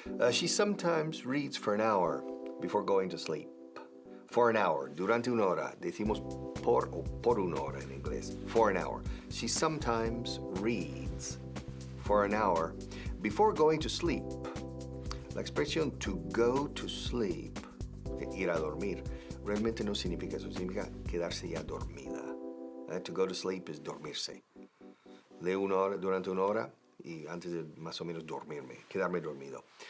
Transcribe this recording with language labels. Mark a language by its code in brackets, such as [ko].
[en] She sometimes reads for an hour before going to sleep. For an hour, [es] durante una hora. Decimos por o por una hora en inglés. [en] For an hour. She sometimes reads for an hour before going to sleep. [es] La expresión [en] to go to sleep, [es] ir a dormir, realmente no significa eso. Significa quedarse ya dormida. [en] To go to sleep [es] es dormirse. Leo una hora, durante una hora y antes de más o menos dormirme, quedarme dormido.